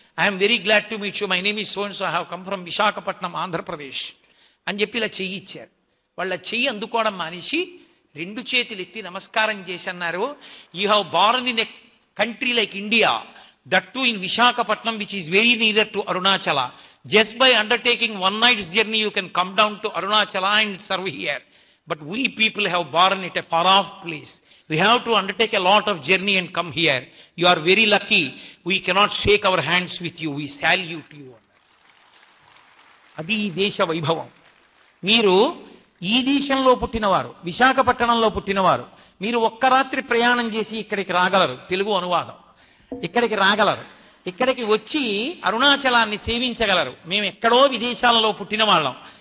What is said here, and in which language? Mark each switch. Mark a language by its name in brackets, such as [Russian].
[English] I'm very glad to meet you, my name is so and so, I have come from Visakhapatnam, Andhra Pradesh [Telugu] అని చెప్పి ఇలా చెయ్యి ఇచ్చారు. వాళ్ళ చెయ్యి అందుకోవడం మానేసి 2 చేతులు ఎత్తి నమస్కారం చేసి అన్నారు, [English] You have born in a country like India, that too in Visakhapatnam which is very near to Arunachala. Just by undertaking one night's journey, you can come down to Arunachala and serve here. But we people have born it a far off place. We have to undertake a lot of journey and come here. You are very lucky. We cannot shake our hands with you. We salute you. [Telugu] అది ఈ దేశ వైభవం. మీరు ఈ దేశంలో పుట్టినవారు, విశాఖపట్నంలో పుట్టినవారు, మీరు ఒక్క రాత్రి ప్రయాణం చేసి ఇక్కడికి రాగలరు. తెలుగు అనువాదం. ఇక్కడికి రాగలరు. ఇక్కడికి వచ్చి అరుణాచలాన్ని సేవించగలరు. మేము ఎక్కడో విదేశాలలో పుట్టిన వాళ్ళం.